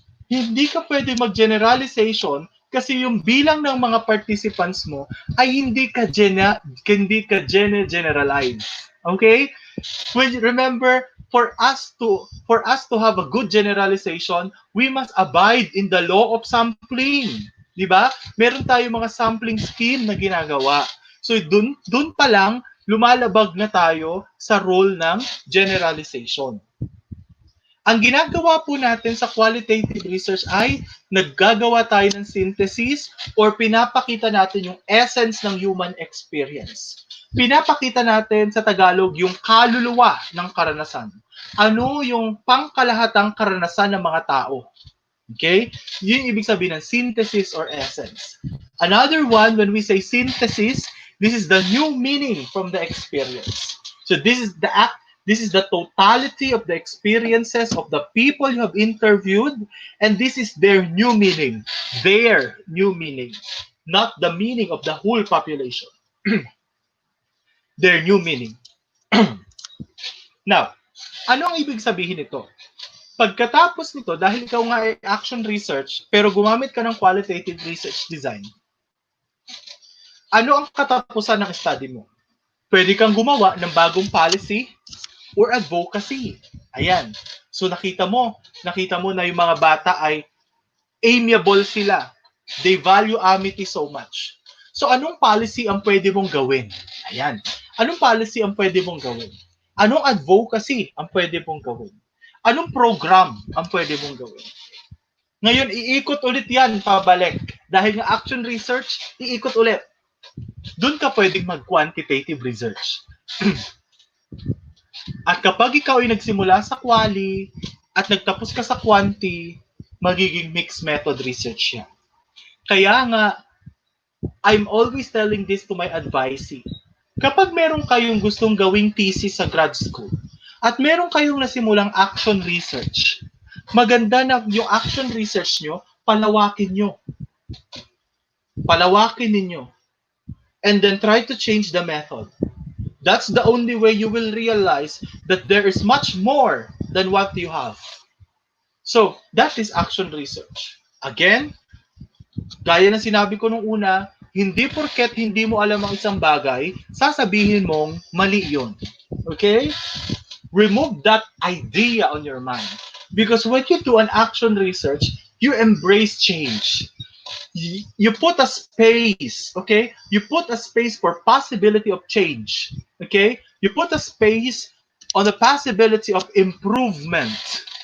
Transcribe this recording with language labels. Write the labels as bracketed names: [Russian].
[Filipino] Hindi ka pwede mag-generalization kasi yung bilang ng mga participants mo ay hindi ka generalize. [English] Okay? Remember, for us to have a good generalization, we must abide in the law of sampling. [Filipino] Di ba? Meron tayo mga sampling scheme na ginagawa. So dun pa lang lumalabag na tayo sa role ng generalization. Ang ginagawa po natin sa qualitative research ay naggagawa tayo ng synthesis or pinapakita natin yung essence ng human experience. Pinapakita natin sa Tagalog yung kaluluwa ng karanasan. Ano yung pangkalahatang karanasan ng mga tao? Okay? Yun yung ibig sabihin ng synthesis or essence. [English] Another one, when we say synthesis, this is the new meaning from the experience. So this is the totality of the experiences of the people you have interviewed, and this is their new meaning. Their new meaning. Not the meaning of the whole population. Their new meaning. [Filipino] Now, ano ang ibig sabihin nito? Pagkatapos nito, dahil ikaw nga ay action research, pero gumamit ka ng qualitative research design, ano ang katapusan ng study mo? Pwede kang gumawa ng bagong policy or advocacy. Ayan. So nakita mo na yung mga bata ay amiable sila. [English] They value amity so much. [Filipino] So anong policy ang pwede mong gawin? Ayan. Anong policy ang pwede mong gawin? Anong advocacy ang pwede mong gawin? Anong program ang pwede mong gawin? Ngayon, iikot ulit yan pabalik. Dahil nga action research, iikot ulit. Doon ka pwedeng mag-quantitative research. At kapag ikaw ay nagsimula sa quali at nagtapos ka sa quanti, magiging mixed method research yan. Kaya nga, [English] I'm always telling this to my advisee. [Filipino] Kapag meron kayong gustong gawing thesis sa grad school at meron kayong nasimulang action research, maganda na yung action research nyo, palawakin nyo. Palawakin ninyo. [English] And then try to change the method. That's the only way you will realize that there is much more than what you have. So, that is action research. [Filipino] Again, gaya ng sinabi ko nung una, hindi porket hindi mo alam ang isang bagay, sasabihin mong mali yun. [English] Okay? Remove that idea on your mind. Because when you do an action research, you embrace change. You put a space, okay? You put a space for possibility of change, okay? You put a space on the possibility of improvement.